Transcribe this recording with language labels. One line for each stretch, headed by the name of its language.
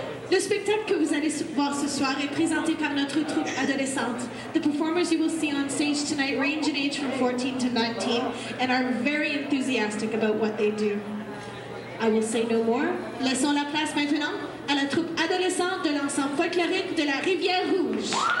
French: Le spectacle que vous allez voir ce soir est présenté par notre troupe adolescente.
English: The performers you will see on stage tonight range in age from 14 to 19 and are very enthusiastic about what they do. I will say no more.
French: Laissons la place maintenant à la troupe adolescente de l'ensemble folklorique de la Rivière-Rouge.